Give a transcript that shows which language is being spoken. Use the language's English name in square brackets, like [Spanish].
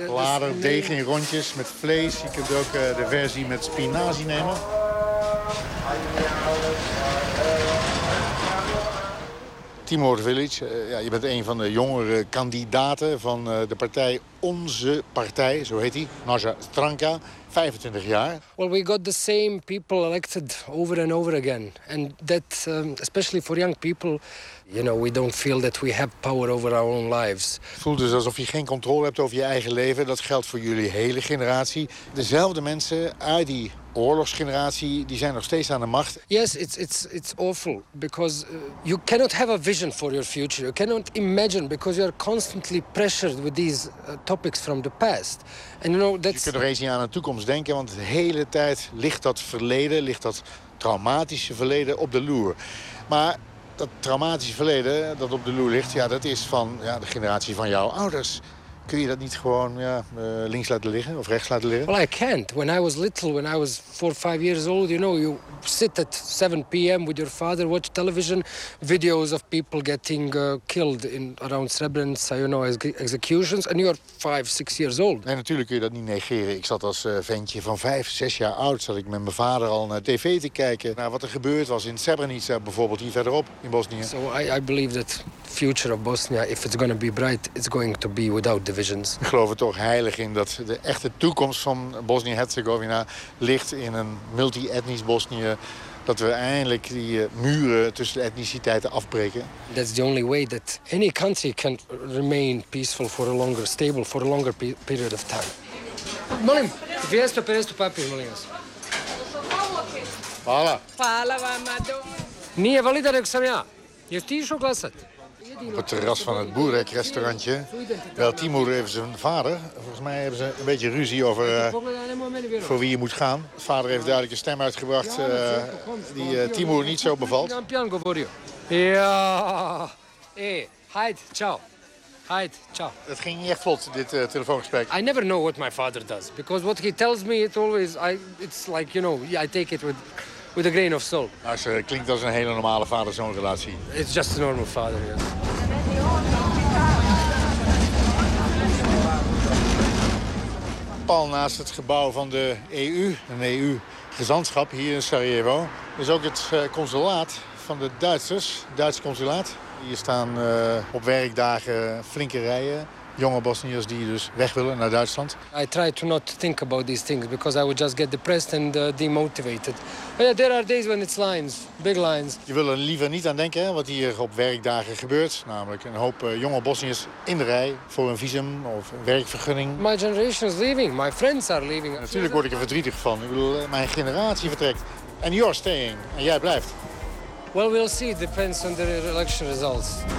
[Dutch] Lader, deeg in rondjes met vlees. Je kunt ook de versie met spinazie nemen. Timur Vilic, je bent een van de jongere kandidaten van de partij Onze Partij, zo heet hij, Naša Stranka, 25 jaar. [English] Well, we got the same people elected over and over again, and that especially for young people, you know, we don't feel that we have power over our own lives. [Dutch] Het voelt dus alsof je geen controle hebt over je eigen leven. Dat geldt voor jullie hele generatie. Dezelfde mensen uit die oorlogsgeneratie, die zijn nog steeds aan de macht. [English] Yes, it's awful because you cannot have a vision for your future. You cannot imagine because you are constantly pressured with these topics from the past. And you know that's... [Dutch] Je kunt nog eens niet aan de toekomst denken, want de hele tijd ligt dat verleden, ligt dat traumatische verleden op de loer. Maar dat traumatische verleden dat op de loer ligt, ja, dat is van de generatie van jouw ouders. Kun je dat niet gewoon links laten liggen of rechts laten liggen? [English] Well, I can't. When I was little, when I was 4 or 5 years old, you know, you sit at 7 p.m. with your father, watch television, videos of people getting killed in around Srebrenica, you know, executions, and you are 5, 6 years old. [Dutch] Nee, natuurlijk kun je dat niet negeren. Ik zat als ventje van 5, 6 jaar oud, zat ik met mijn vader al naar tv te kijken naar wat er gebeurd was in Srebrenica, bijvoorbeeld hier verderop in Bosnië. [English] So I believe that future of Bosnia, if it's going to be bright, it's going to be without. [Dutch] Ik geloof er toch heilig in dat de echte toekomst van Bosnië-Herzegovina ligt in een multi-etnisch Bosnië. Dat we eindelijk die muren tussen de etniciteiten afbreken. [English] That's the only way that any country can remain peaceful for a longer, stable for a longer period of time. [Bosnian] Molim, 250 papir, molim vas. Hvala. Hvala vama, dobro. Nije valida, nego sam ja. Jer ti išao glasat? [Dutch] Op het terras van het Burek-restaurantje. Wel, Timur heeft zijn vader. Volgens mij hebben ze een beetje ruzie over voor wie je moet gaan. Vader heeft duidelijk een stem uitgebracht die Timur niet zo bevalt. Ja, hey, heid, ciao. Heid, ciao. Het ging niet echt vlot, dit telefoongesprek. [English] I never know what my father does. Because what he tells me, it always, it's like, you know, I take it with... With a grain of salt. [Dutch] Als, klinkt als een hele normale vader-zoon relatie. [English] It's just a normal father, yes. [Dutch] Pal naast het gebouw van de EU, een EU-gezantschap hier in Sarajevo, is ook het consulaat van de Duitsers, Duitse consulaat. Hier staan op werkdagen flinke rijen. Jonge Bosniërs die dus weg willen naar Duitsland. [English] I try to not think about these things because I would just get depressed and demotivated. But yeah, there are days when it's lines, big lines. [Dutch] Je wil er liever niet aan denken wat hier op werkdagen gebeurt, namelijk een hoop jonge Bosniërs in de rij voor een visum of een werkvergunning. [English] My generation is leaving, my friends are leaving. [Dutch] En natuurlijk word ik er verdrietig van. Ik bedoel, mijn generatie vertrekt. [English] And you're staying. [Dutch] En jij blijft. [English] Well, we'll see. It depends on the election results.